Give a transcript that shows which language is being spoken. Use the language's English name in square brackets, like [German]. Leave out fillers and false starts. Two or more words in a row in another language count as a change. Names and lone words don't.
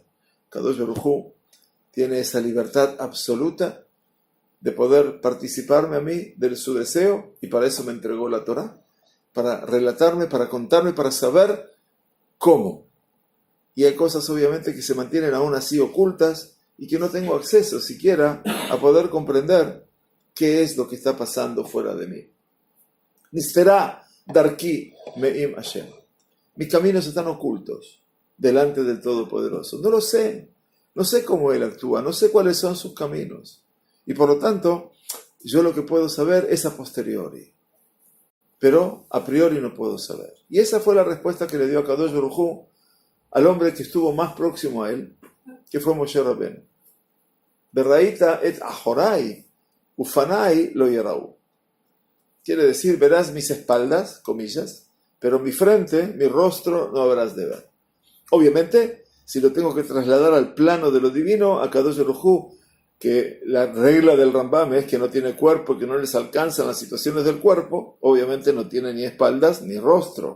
[Hebrew] קדוש ברוך הוא [Spanish] tiene esa libertad absoluta de poder participarme a mí de su deseo, y para eso me entregó la Torá, para relatarme, para contarme, para saber cómo. Y hay cosas obviamente que se mantienen aún así ocultas y que no tengo acceso siquiera a poder comprender qué es lo que está pasando fuera de mí. [Hebrew] נסתרה דרכי מעם השם. [Spanish] Mis caminos están ocultos delante del Todopoderoso. No lo sé. No sé cómo Él actúa. No sé cuáles son sus caminos. Y por lo tanto, yo lo que puedo saber es a posteriori. Pero a priori no puedo saber. Y esa fue la respuesta que le dio a [Hebrew] קדוש ברוך הוא [Spanish] al hombre que estuvo más próximo a él, que fue [Hebrew] משה רבינו. וראית את אחורי, ופני לא יראו. [Spanish] Quiere decir, verás mis espaldas, comillas, pero mi frente, mi rostro, no habrás de ver. Obviamente, si lo tengo que trasladar al plano de lo divino, a [Hebrew] קדוש ברוך הוא, [Spanish] que la regla del Rambam es que no tiene cuerpo, que no les alcanzan las situaciones del cuerpo, obviamente no tiene ni espaldas ni rostro.